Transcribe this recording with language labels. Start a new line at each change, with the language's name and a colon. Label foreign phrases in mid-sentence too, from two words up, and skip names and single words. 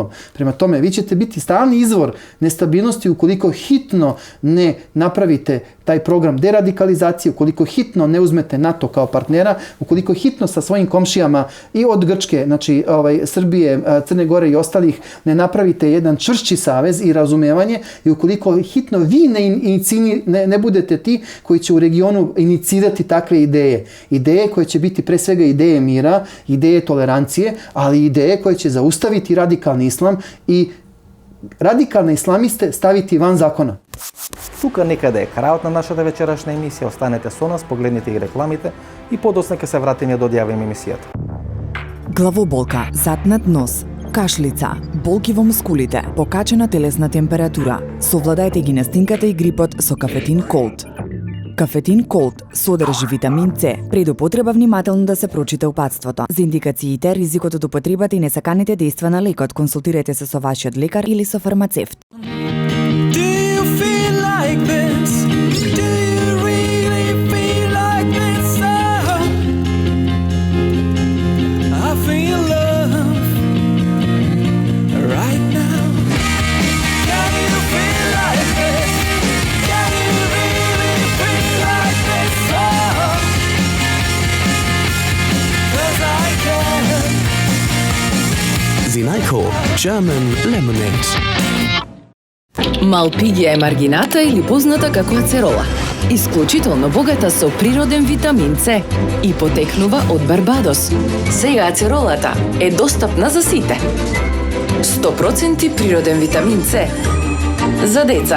Serbian: Prema tome, vi ćete biti stalni izvor nestabilnosti ukoliko hitno ne napravite taj program deradikalizacije, ukoliko hitno ne uzmete NATO kao partnera, ukoliko hitno sa svojim komšijama i od Grčke, znači Srbije, Crne Gore i ostalih ne jedan čvršći savez i razumevanje i ukoliko hitno vi ne budete ti koji će u regionu inicirati takve ideje. Ideje koje će biti pre svega ideje mira, ideje tolerancije, ali ideje koje će zaustaviti radikalni islam i radikalne islamiste staviti van zakona.
Macedonian: Тука некаде е крајот на нашата вечерашна емисија. Останете со нас, погледнете и рекламите и подоцна ќе се вратиме да одјавиме емисијата. Главоболка, затнат нос, кашлица, болки во мускулите, покачена телесна температура. Совладајте ги настинката и грипот со кафетин Колд. Кафетин Колд содржи витамин С. Пред употреба внимателно да се прочита упатството. За индикациите, ризикот од употребата и несаканите дејства на лекот, консултирайте се со вашиот лекар или со фармацевт.
English: Like this? Do you really feel like this? Oh, I feel love right now. Can you feel like this? Can you really feel like this? Oh, 'cause I can.
Macedonian: Zinajko German Lemonade. Малпигија е маргината или позната како ацерола. Исклучително богата со природен витамин С и потекнува од Барбадос. Сега ацеролата е достапна за сите. 100% природен витамин С за деца.